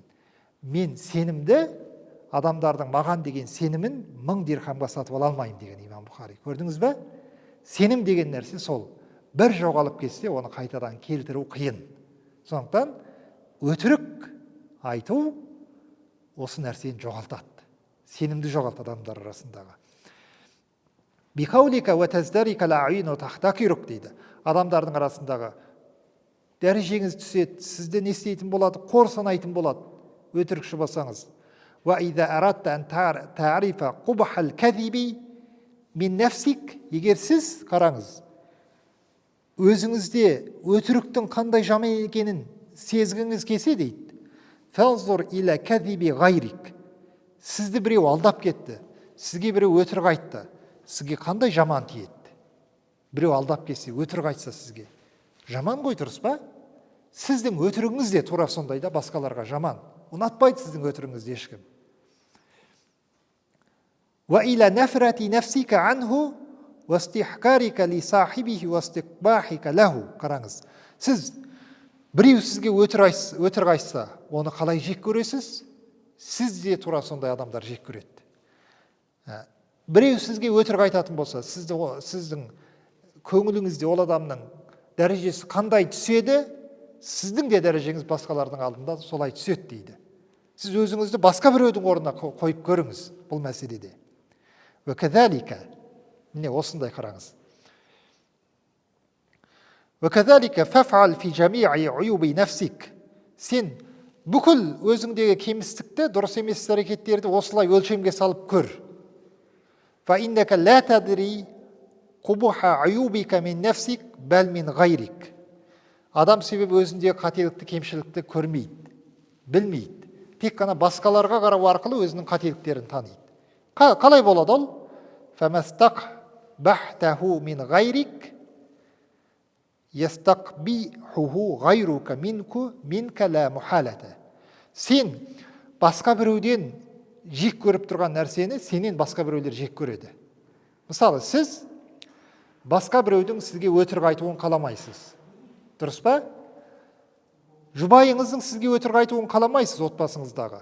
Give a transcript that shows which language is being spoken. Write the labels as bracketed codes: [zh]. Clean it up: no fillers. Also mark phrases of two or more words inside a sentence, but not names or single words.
[kk] Мен сенімді, адамдардың маған деген сенімін 1000 дирхамға сатып ала алмаймын деген имам Бұхари. Көрдіңіз бе? Сенім деген нәрсе сол. Бір жоғалып кетсе, оны қайтадан келтіру қиын. Сондықтан өтірік айту осы нәрсені жоғалтады. Сенімді жоғалтады адамдар арасындағы. [ar] بذلك وتزدريك الأعين وتحتقرك дейді. [kk] Адамдардың арасындағы дәрежеңіз түседі, сізді не істейтін болады, қор санайтын болады, өтірікші болсаңыз. [ar] وإذا أردت أن تعرف قبح الكذب من نفسك, [kk] егер сіз қараңыз, өзіңізде өтіріктің қандай жаман екенін сезгіңіз келсе дейді. [ar] فانظر إلى كذب غيرك. [kk] Сізді біреу алдап кетті, сізге біреу өтірік айтты. сізге қандай жаман тиеді? Біреу алдап келсе, өтірік айтса сізге жаман ғой, дұрыс па? Сіздің өтірігіңіз де тура сондай да басқаларға жаман. Ұнатпайды сіздің өтірігіңізді ешкім. [ar] وَإِلَى نَفْرَةِ نَفْسِكَ عَنْهُ وَاسْتِحْقَارِكَ لِصَاحِبِهِ وَاسْتِقْبَاحِكَ لَهُ. [kk] Қараңыз, сіз біреу сізге өтірік айтса, оны қалай жек көресіз? Сіз де тура сондай адамдар жек көреді. Біреу сізге өтірік айтатын болса, сіздің көңіліңізде ол адамның дәрежесі қандай түседі, сіздің де дәрежеңіз басқалардың алдында солай түседі дейді. Сіз өзіңізді басқа біреудің орнына қойып көріңіз бұл мәселеде. وَكَذَلِكَ, міне осындай қараңыз. [ar] وَكَذَلِكَ فَفْعَلْ فِي جَمِيعِ عُيُوبِ نَفْسِكَ. [kk] Сен бүкіл өзіңдегі кемістікті, дұрыс емес әрекеттерді осылай өлшемге салып көр. [ar] فَإِنَّكَ لَا تَدْرِي قُبُحَ عُيُوبِكَ مِنْ نَفْسِكَ بَلْ مِنْ غَيْرِكَ. [kk] Адам себебі өзіндегі қателікті, кемшілікті көрмейді, білмейді. Тек қана басқаларға қарау арқылы өзінің қателіктерін таниды. Қалай болады ол? [ar] فَمَسْتَقْبَحْتَهُ مِنْ غَيْرِكَ يَسْتَقْبِحُهُ غَيْرُكَ مِنْكَ لَا مُحَالَةَ. [kk] Сен басқа біреуден жек көріп тұрған нәрсені сенен басқа біреулер жек көреді. Мысалы, сіз басқа біреудің сізге өтірік айтуын қаламайсыз. Дұрыс па? Жұбайыңыздың сізге өтірік айтуын қаламайсыз отбасыңыздағы.